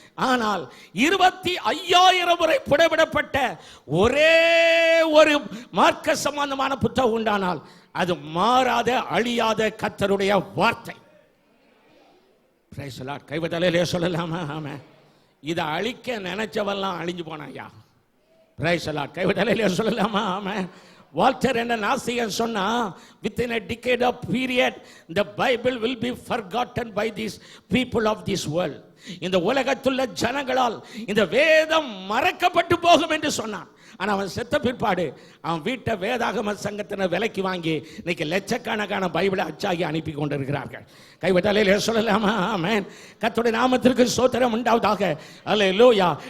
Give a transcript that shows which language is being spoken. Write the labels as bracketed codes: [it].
[ta] ஆனால் 25,000 முறை புடமிடப்பட்ட ஒரே ஒரு மார்க்க சம்பந்தமான புத்தகம் உண்டானால் அது மாறாத அழியாத கர்த்தருடைய வார்த்தை. கைவிட்டலே சொல்லலாமா? ஆமென். இதை அழிக்க நினைச்சவெல்லாம் அழிஞ்சு போனாயா? Praise the Lord. கைவிட்டலே சொல்லலாமா? ஆமென். [en] Walter என்ற நாஸ்திகன் சொன்னா, within a decade of period the Bible will be forgotten by these people of this world. [ta] இந்த உலகத்துள்ள ஜனங்களால் இந்த வேதம் மறக்கப்பட்டு போகும் என்று சொன்னான். ஆனா அவன் செத்த பிற்பாடு அவன் வீட்டை வேதாகம சங்கத்தினர் விலைக்கு வாங்கி இன்னைக்கு லட்சக்கணக்கான பைபிளை அச்சாகி அனுப்பி கொண்டிருக்கிறார்கள். கைவிட்டாலே சொல்லலாமா? ஆமென். கர்த்தருடைய நாமத்திற்கு ஸ்தோத்திரம் உண்டாவதாக. அல்லேலூயா.